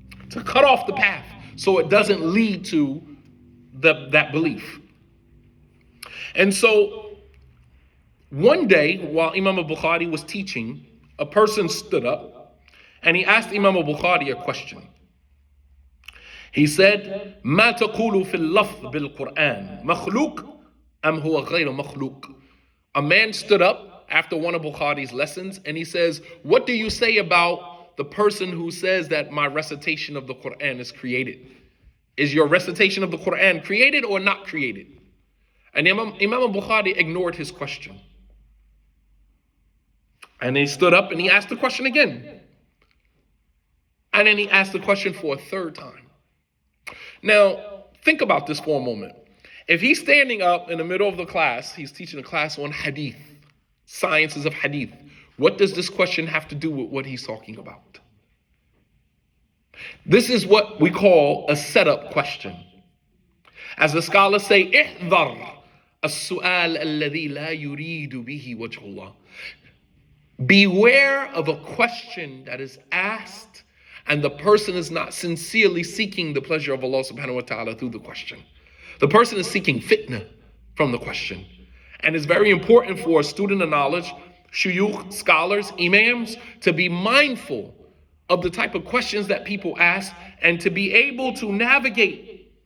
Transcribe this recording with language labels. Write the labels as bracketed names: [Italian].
[English] To cut off the path so it doesn't lead to that belief. And so one day while Imam al-Bukhari was teaching, a person stood up and he asked Imam al-Bukhari a question. He said, [Arabic] ما تقول في اللفظ بالقرآن مخلوق أم هو غير مخلوق. [English] A man stood up after one of Bukhari's lessons and he says, what do you say about the person who says that my recitation of the Quran is created? Is your recitation of the Quran created or not created? And Imam al-Bukhari ignored his question. And he stood up and he asked the question again. And then he asked the question for a third time. Now, think about this for a moment. If he's standing up in the middle of the class, he's teaching a class on hadith, sciences of hadith. What does this question have to do with what he's talking about? This is what we call a setup question. As the scholars say, [Arabic] احذر السؤال الذي لا يريد به وجه الله. [English] Beware of a question that is asked and the person is not sincerely seeking the pleasure of Allah subhanahu wa ta'ala through the question. The person is seeking fitna from the question. And it's very important for a student of knowledge, shuyukh, scholars, imams, to be mindful of the type of questions that people ask and to be able to navigate.